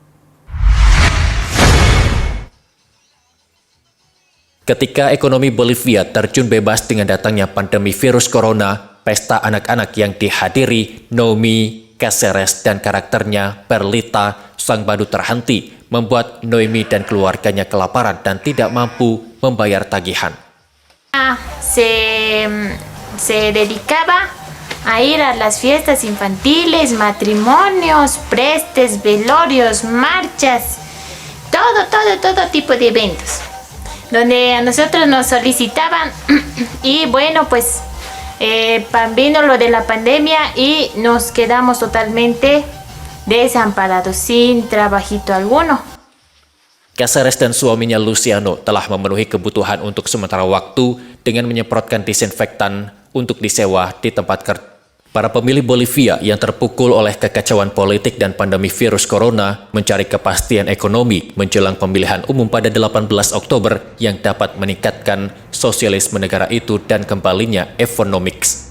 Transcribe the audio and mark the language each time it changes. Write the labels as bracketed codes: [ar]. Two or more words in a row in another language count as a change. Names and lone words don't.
[id] Ketika ekonomi Bolivia terjun bebas dengan datangnya pandemi virus corona, pesta anak-anak yang dihadiri Noemi, Cáceres, dan karakternya Perlita, sang badu terhenti, membuat Noemi dan keluarganya kelaparan dan tidak mampu membayar tagihan. [es] Se dedicaba a ir a las fiestas infantiles, matrimonios, prestes, velorios, marchas, todo tipo de eventos, donde a nosotros nos solicitaban y bueno, pues vino lo de la pandemia y nos quedamos totalmente desamparados, sin trabajito alguno. [id] Cáceres dan suaminya Luciano telah memenuhi kebutuhan untuk sementara waktu dengan menyemprotkan disinfektan untuk disewa di tempat kerja. Para pemilih Bolivia yang terpukul oleh kekacauan politik dan pandemi virus corona mencari kepastian ekonomi menjelang pemilihan umum pada 18 Oktober yang dapat meningkatkan sosialisme negara itu dan kembalinya Evonomics.